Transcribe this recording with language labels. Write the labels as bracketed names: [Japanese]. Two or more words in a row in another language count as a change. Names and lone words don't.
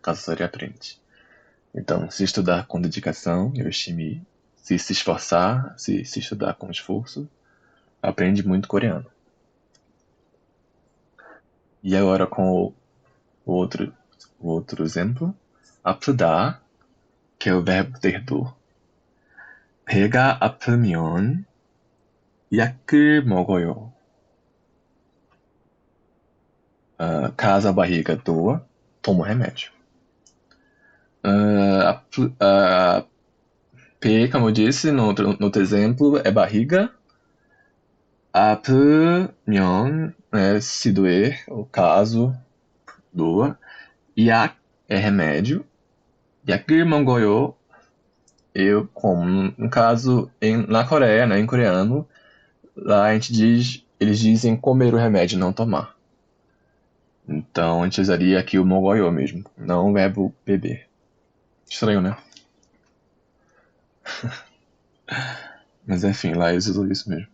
[Portuguese] Caso seria aprende. Então, se estudar com dedicação, 열심히. Se esforçar, se estudar com esforço, aprende muito coreano. E agora com o outro exemplo. 아프다, que é o verbo ter dor. [Korean] 배가 아프면 약을 먹어요. [Portuguese] Caso a barriga doa, toma o remédio. P, como eu disse no outro exemplo, é barriga. 아프면, se doer, o caso doa. 약 é remédio. [Korean] 약을 먹어요, [Portuguese] eu como. No caso, na Coreia, né, em coreano, lá a gente eles dizem comer o remédio, não tomar. Então a gente usaria aqui o 먹어요 mesmo, não o verbo beber. Estranho, né? Mas enfim, lá eles usam isso mesmo.